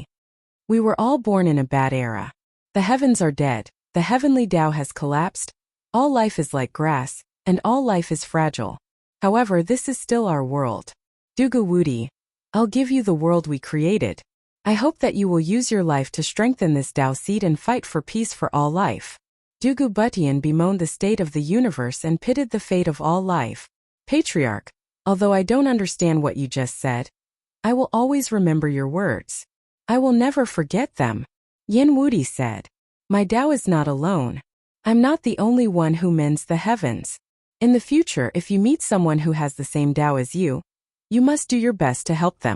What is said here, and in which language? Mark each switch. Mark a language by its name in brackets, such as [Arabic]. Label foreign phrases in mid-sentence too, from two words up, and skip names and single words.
[English] We were all born in a bad era. The heavens are dead, the heavenly Tao has collapsed, all life is like grass, and all life is fragile. However, this is still our world. Dugu Wudi, I'll give you the world we created. I hope that you will use your life to strengthen this Tao seed and fight for peace for all life. Dugu Butian bemoaned the state of the universe and pitted the fate of all life. Patriarch, although I don't understand what you just said, I will always remember your words. I will never forget them. Yen Wudi said. My Tao is not alone. I'm not the only one who mends the heavens. In the future, if you meet someone who has the same Tao as you must do your best to help them.